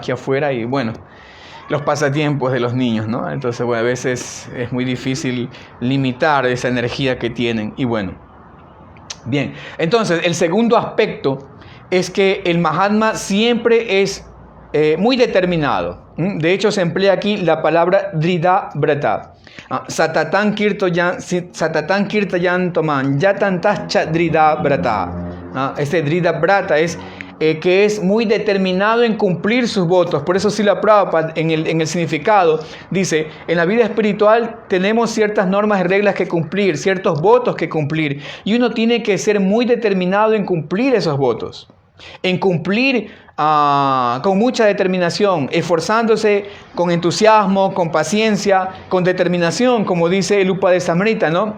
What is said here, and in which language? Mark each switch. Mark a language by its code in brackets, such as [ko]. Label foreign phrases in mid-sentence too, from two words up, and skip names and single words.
[es] Aquí afuera, y bueno, los pasatiempos de los niños, ¿no? Entonces, bueno, a veces es muy difícil limitar esa energía que tienen. Y bueno, bien. Entonces, el segundo aspecto es que el Mahatma siempre es muy determinado. De hecho, se emplea aquí la palabra [sa] दृढ व्रता. सततं कीर्तयन्तोमां यतन्तश्च दृढ व्रता. [es] Este [sa] दृढ व्रता [es] es que es muy determinado en cumplir sus votos. Por eso Srila Prabhupada en el significado dice, en la vida espiritual tenemos ciertas normas y reglas que cumplir, ciertos votos que cumplir, y uno tiene que ser muy determinado en cumplir esos votos, en cumplir con mucha determinación, esforzándose con entusiasmo, con paciencia, con determinación, como dice el Upadesamrita, ¿no?